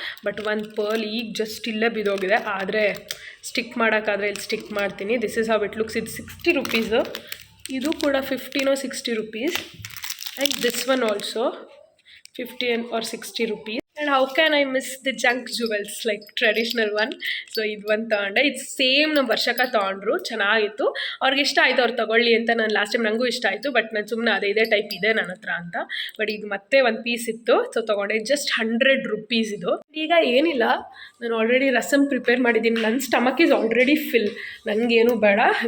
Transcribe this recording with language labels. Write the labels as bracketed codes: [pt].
[kn] But ಒಂದು pearl ಈಗ just ಇಲ್ಲೇ ಬಿದ್ದೋಗಿದೆ. ಆದರೆ ಸ್ಟಿಕ್ ಮಾಡೋಕ್ಕಾದರೆ ಇಲ್ಲಿ ಸ್ಟಿಕ್ ಮಾಡ್ತೀನಿ. [en] This is how it looks. [kn] ಇದು 60 ರುಪೀಸು. ಇದು ಕೂಡ [en] 50 or 60 rupees. And this one also 50 or 60 rupees. And how can I miss the junk jewels, like traditional one? [kn] So ಇದು ಒಂದು ತೊಗೊಂಡೆ. ಇದು ಸೇಮ್ ನಮ್ಮ ವರ್ಷಕ ತೊಗೊಂಡ್ರು, ಚೆನ್ನಾಗಿತ್ತು. ಅವ್ರಿಗೆ ಇಷ್ಟ ಆಯಿತು, ಅವ್ರು ತೊಗೊಳ್ಳಿ ಅಂತ. ನಾನು ಲಾಸ್ಟ್ ಟೈಮ್ ನನಗೂ ಇಷ್ಟ ಆಯಿತು, ಬಟ್ ನಾನು ಸುಮ್ಮನೆ ಇದೇ ಟೈಪ್ ಇದೆ ನನ್ನ ಹತ್ರ ಅಂತ. ಬಟ್ ಇದು ಮತ್ತೆ ಒಂದು ಪೀಸ್ ಇತ್ತು, ಸೊ ತೊಗೊಂಡೆ. ಜಸ್ಟ್ 100 rupees ಇದು. ಈಗ ಏನಿಲ್ಲ, ನಾನು ಆಲ್ರೆಡಿ ರಸಮ್ ಪ್ರಿಪೇರ್ ಮಾಡಿದ್ದೀನಿ. ನನ್ನ ಸ್ಟಮಕ್ ಈಸ್ ಆಲ್ರೆಡಿ ಫಿಲ್, ನನಗೇನು ಬೇಡ.